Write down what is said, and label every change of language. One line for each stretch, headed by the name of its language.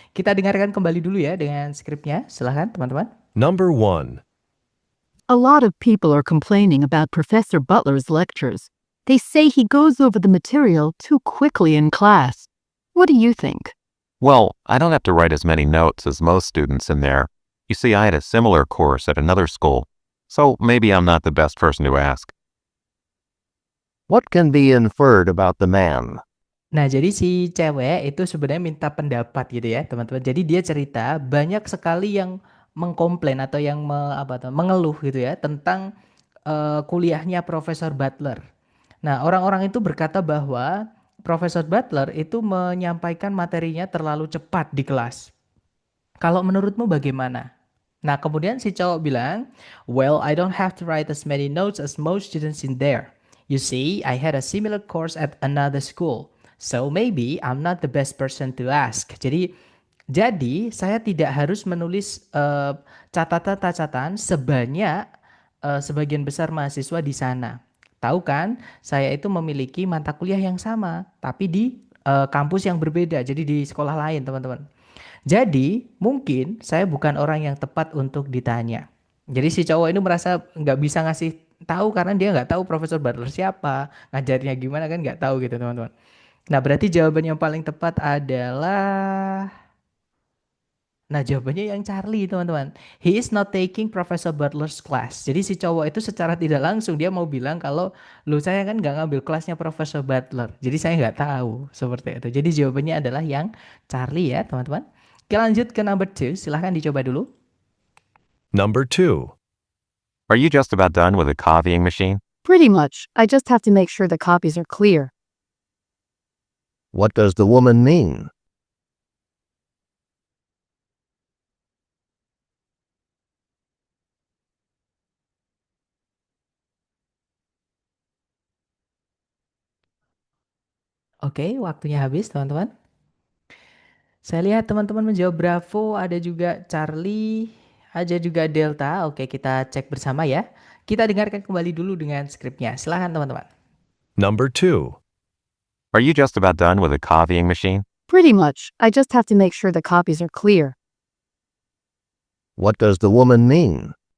Indonesian: Kita dengarkan kembali dulu ya dengan skripnya. Silahkan teman-teman.
English: Number 1. A lot of people are complaining about Professor Butler's lectures. They say he goes over the material too quickly in class. What do you think? Well, I don't have to write as many notes as most students in there. You see, I had a similar course at another school, so maybe I'm not the best person to ask. What can be inferred about the man?
Indonesian: Nah, jadi si cewek itu sebenarnya minta pendapat gitu ya, teman-teman. Jadi dia cerita banyak sekali yang mengkomplain atau yang mengeluh gitu ya tentang kuliahnya Profesor Butler. Nah, orang-orang itu berkata bahwa Profesor Butler itu menyampaikan materinya terlalu cepat di kelas. Kalau menurutmu bagaimana? Nah, kemudian si cowok bilang,
English: well, I don't have to write as many notes as most students in there. You see, I had a similar course at another school. So maybe I'm not the best person to ask.
Indonesian: Jadi saya tidak harus menulis catatan-catatan sebanyak sebagian besar mahasiswa di sana. Tahu kan, saya itu memiliki mata kuliah yang sama, tapi di kampus yang berbeda, jadi di sekolah lain, teman-teman. Jadi, mungkin saya bukan orang yang tepat untuk ditanya. Jadi si cowok ini merasa nggak bisa ngasih tahu karena dia nggak tahu Profesor Butler siapa, ngajarnya gimana kan nggak tahu gitu teman-teman. Nah, berarti jawaban yang paling tepat adalah, nah jawabannya yang Charlie teman-teman.
English: He is not taking Professor Butler's class.
Indonesian: Jadi si cowok itu secara tidak langsung dia mau bilang kalau lu saya kan nggak ngambil kelasnya Profesor Butler. Jadi saya nggak tahu seperti itu. Jadi jawabannya adalah yang Charlie ya teman-teman. Oke lanjut ke number 2. Silahkan dicoba dulu.
English: Number 2. Are you just about done with the copying machine? Pretty much. I just have to make sure the copies are clear. What does the woman mean?
Indonesian: Oke, waktunya habis teman-teman. Saya lihat teman-teman menjawab Bravo, ada juga Charlie, ada juga Delta. Oke, kita cek bersama ya. Kita dengarkan kembali dulu dengan skripnya. Silahkan teman-teman.
English: Number 2. Are you just about done with the copying machine? Pretty much. I just have to make sure the copies are clear. What does the woman mean?